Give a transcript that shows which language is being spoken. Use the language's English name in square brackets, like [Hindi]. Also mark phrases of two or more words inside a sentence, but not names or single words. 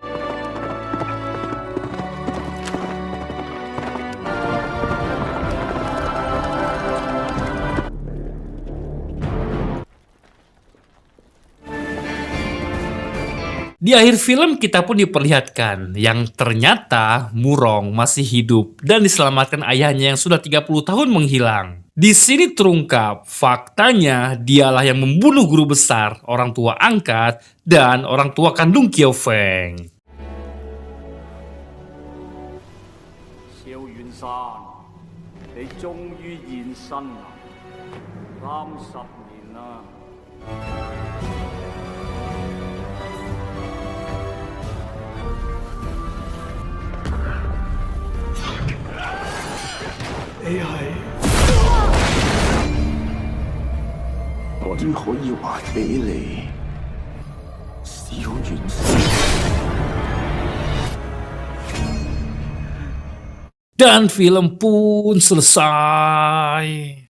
[Indonesian] Di akhir film kita pun diperlihatkan yang ternyata Murong masih hidup dan diselamatkan ayahnya yang sudah 30 tahun menghilang. Di sini terungkap faktanya dialah yang membunuh guru besar, orang tua angkat, dan orang tua kandung Qiao Feng. [Cantonese] 萧遠山，你終於現身啦！30年啦！你係我點可以還俾你，小元帥？ [Indonesian] Dan film pun selesai.